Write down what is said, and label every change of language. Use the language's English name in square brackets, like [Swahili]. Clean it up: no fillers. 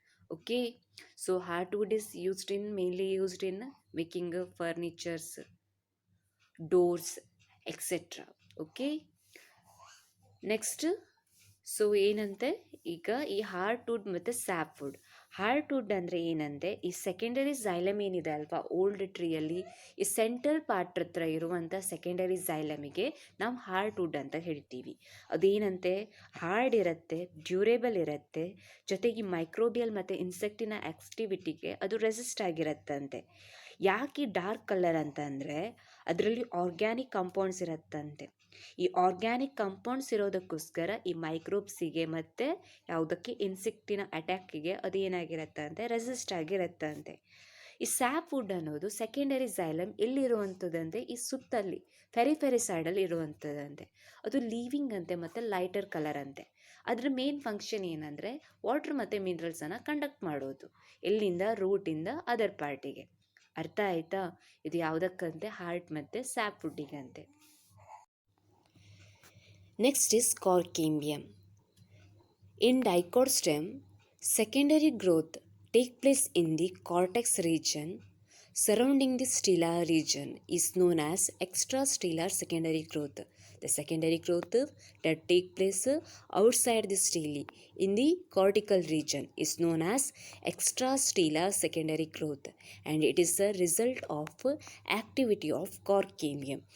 [English] Okay, so hardwood is mainly used in making of furnitures, doors, etc. Okay, next. [Kannada] So ಏನಂತೆ ಈಗ ಈ heartwood ಮತ್ತು ಸ್ಯಾಪ್ವುಡ್. Heartwood ಅಂದರೆ ಏನಂತೆ, ಈ ಸೆಕೆಂಡರಿ ಝೈಲಮ್ ಏನಿದೆ ಅಲ್ವಾ ಓಲ್ಡ್ ಟ್ರೀಯಲ್ಲಿ, ಈ ಸೆಂಟ್ರಲ್ ಪಾರ್ಟ್ ಹತ್ರ ಇರುವಂಥ ಸೆಕೆಂಡರಿ ಝೈಲಮಿಗೆ ನಾವು ಹಾರ್ಟ್ವುಡ್ ಅಂತ ಹೇಳ್ತೀವಿ. ಅದೇನಂತೆ ಹಾರ್ಡ್ ಇರುತ್ತೆ, ಡ್ಯೂರೇಬಲ್ ಇರುತ್ತೆ, ಜೊತೆಗೆ ಮೈಕ್ರೋಬಿಯಲ್ ಮತ್ತು ಇನ್ಸೆಕ್ಟಿನ ಆಕ್ಟಿವಿಟಿಗೆ ಅದು ರೆಸಿಸ್ಟ್ ಆಗಿರತ್ತಂತೆ. ಯಾಕೆ ಡಾರ್ಕ್ ಕಲರ್ ಅಂತಂದರೆ ಅದರಲ್ಲಿ ಆರ್ಗ್ಯಾನಿಕ್ ಕಾಂಪೌಂಡ್ಸ್ ಇರತ್ತಂತೆ. ಈ ಆರ್ಗ್ಯಾನಿಕ್ ಕಾಂಪೌಂಡ್ಸ್ ಇರೋದಕ್ಕೋಸ್ಕರ ಈ ಮೈಕ್ರೋಬ್ಸಿಗೆ ಮತ್ತು ಯಾವುದಕ್ಕೆ ಇನ್ಸೆಕ್ಟಿನ ಅಟ್ಯಾಕಿಗೆ ಅದು ಏನಾಗಿರುತ್ತೆ ಅಂತೆ, ರೆಸಿಸ್ಟ್ ಆಗಿರುತ್ತಂತೆ. ಈ ಸ್ಯಾಪ್ವುಡ್ ಅನ್ನೋದು ಸೆಕೆಂಡರಿ ಝೈಲಮ್ ಎಲ್ಲಿರುವಂಥದ್ದಂತೆ, ಈ ಸುತ್ತಲ್ಲಿ ಫೆರಿಫೆರಿ ಸೈಡಲ್ಲಿ ಇರುವಂಥದ್ದಂತೆ. ಅದು ಲೀವಿಂಗ್ ಅಂತೆ ಮತ್ತು ಲೈಟರ್ ಕಲರ್ ಅಂತೆ. ಅದರ ಮೇನ್ ಫಂಕ್ಷನ್ ಏನಂದರೆ ವಾಟರ್ ಮತ್ತು ಮಿನರಲ್ಸನ್ನು ಕಂಡಕ್ಟ್ ಮಾಡೋದು, ಎಲ್ಲಿಂದ ರೂಟಿಂದ ಅದರ್ ಪಾರ್ಟಿಗೆ. ಅರ್ಥ ಆಯ್ತಾ? ಇದು ಯಾವುದಕ್ಕಂತೆ, ಹಾರ್ಟ್ ಮತ್ತು ಸ್ಯಾಪ್ವುಡ್ಡಿಗಂತೆ. [English] Next is cork cambium. In dicot stem, secondary growth take place in the cortex region surrounding the stellar region is known as extrastellar secondary growth. The secondary growth that take place outside the stele in the cortical region is known as extrastellar secondary growth, and it is a result of activity of cork cambium.